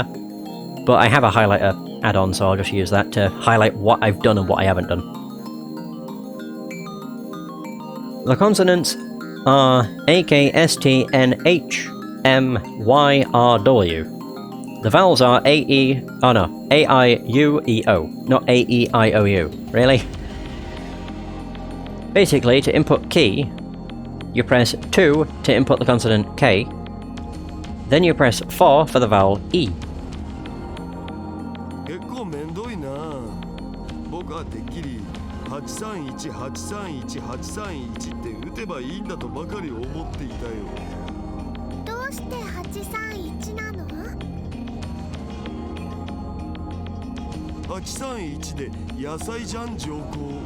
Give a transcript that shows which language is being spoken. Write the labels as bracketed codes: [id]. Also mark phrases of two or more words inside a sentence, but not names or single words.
[en] But I have a highlighter add-on, so I'll just use that to highlight what I've done and what I haven't done. The consonants are A, K, S, T, N, H, M, Y, R, W. The vowels are A, E... oh no, A, I, U, E, O. Not A, E, I, O, U. Really? Basically, to input key, you press 2 to input the consonant K, then you press 4 for the vowel E. [ja] 結構めんどいな。僕はてっきり831831831って打てばいいんだとばかり思っていたよ。どうして831なの？831で野菜じゃん上皇。